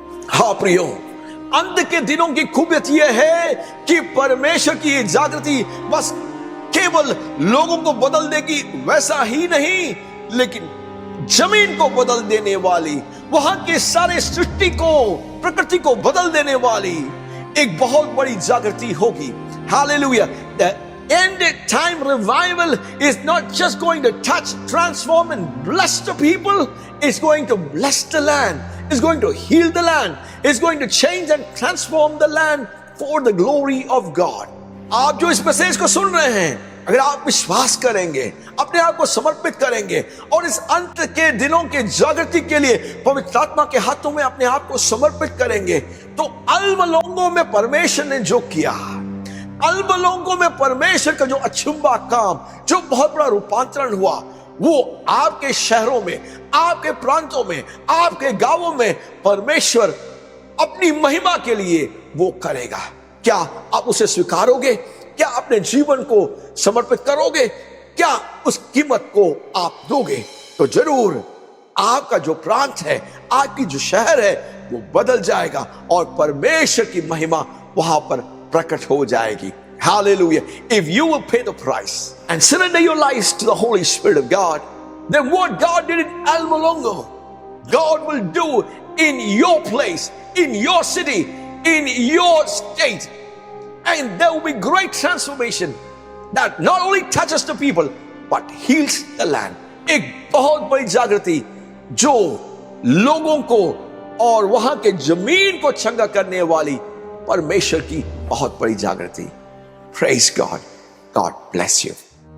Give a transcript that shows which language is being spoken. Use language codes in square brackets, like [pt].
[hi] हाँ प्रियो, अंत के दिनों की खूबियत यह है कि परमेश्वर की जागृति बस केवल लोगों को बदल देगी वैसा ही नहीं, लेकिन जमीन को बदल देने वाली, वहां के सारे सृष्टि को, प्रकृति को बदल देने वाली एक बहुत बड़ी जागृति होगी। Hallelujah. [en] The end time revival is not just going to touch, transform and bless the people, it's going to bless the land, it's going to heal the land, it's going to change and transform the land for the glory of God. [hi] आप जो इस message को सुन रहे हैं, अगर आप विश्वास करेंगे, अपने आप को समर्पित करेंगे और इस अंत के दिनों के जागृति के लिए पवित्र आत्मा के हाथों में अपने आप को समर्पित करेंगे, तो अल्मोलोंगों में परमेश्वर ने जो किया, अल्मोलोंगों में परमेश्वर का जो अचंभा काम, जो बहुत बड़ा रूपांतरण हुआ, वो आपके शहरों में, आपके प्रांतों में, आपके गांवों में परमेश्वर अपनी महिमा के लिए वो करेगा। क्या आप उसे स्वीकारोगे? क्या अपने जीवन को समर्पित करोगे? क्या उस कीमत को आप दोगे? तो जरूर आपका जो प्रांत है, आपकी जो शहर है, वो बदल जाएगा और परमेश्वर की महिमा वहां पर प्रकट हो जाएगी। [en] Hallelujah. If you will pay the price and surrender your lives to the Holy Spirit of God, then what God did in Almolongo, God will do in your place, in your city, in your state. And there will be great transformation that not only touches the people, but heals the land. [hi] एक बहुत बड़ी जागृति जो लोगों को और वहां के जमीन को चंगा करने वाली परमेश्वर की बहुत बड़ी जागृति। [en] Praise God. God bless you.